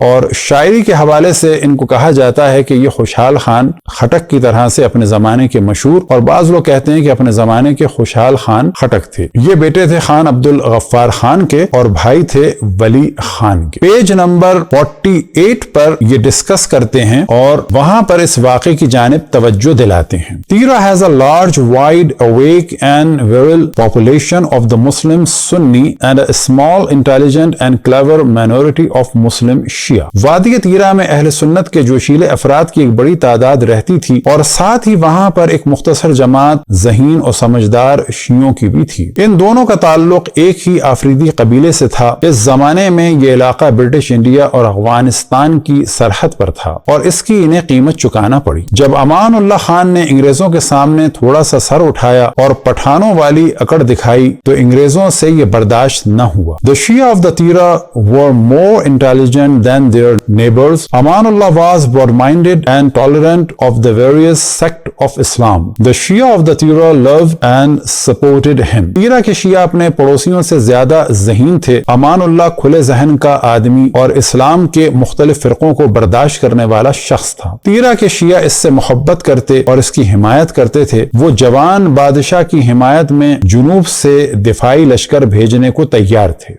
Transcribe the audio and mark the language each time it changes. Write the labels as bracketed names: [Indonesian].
[Urdu] اور شاعری کے حوالے سے ان کو کہا جاتا ہے کہ یہ خوشحال خان خٹک کی طرح سے اپنے زمانے کے مشہور، اور بعض لوگ کہتے ہیں کہ اپنے زمانے کے خوشحال خان خٹک تھے. یہ بیٹے تھے خان عبد الغفار خان کے اور بھائی تھے ولی خان کے. پیج نمبر 48 پر یہ ڈسکس کرتے ہیں اور وہاں پر اس واقعے کی جانب توجہ دلاتے ہیں. [English] Tirah has a large, wide awake and virile population of the Muslim Sunni and a small, intelligent and clever minority of Muslim Shia. [Urdu] وادی تیرا میں اہل سنت کے جوشیلے افراد کی ایک بڑی تعداد رہتی تھی، اور ساتھ ہی وہاں پر ایک مختصر جماعت ذہین اور سمجھدار شیعوں کی بھی تھی. ان دونوں کا تعلق ایک ہی آفریدی قبیلے سے تھا. اس زمانے میں یہ علاقہ برٹش انڈیا اور افغانستان کی سرحد پر تھا، اور اس کی انہیں قیمت چکانا پڑی. جب امان اللہ خان نے انگریزوں کے سامنے تھوڑا سا سر اٹھایا اور پٹھانوں والی اکڑ دکھائی تو انگریزوں سے یہ برداشت نہ ہوا. [English] The Shia of the Tira were more intelligent than their neighbors. Aman Allah was broad-minded and tolerant of the various sects of Islam. The Shia of the Tira loved and supported him. [Urdu] تیرا کے شیعہ اپنے پڑوسیوں سے زیادہ ذہین تھے. امان اللہ کھلے ذہن کا آدمی اور اسلام کے مختلف فرقوں کو برداشت کرنے والا شخص تھا. تیرا کے شیعہ اس سے محبت کرتے اور اس کی حمایت کرتے تھے. وہ جوان بادشاہ کی حمایت میں جنوب سے دفاعی لشکر بھیجنے کو تیار تھے.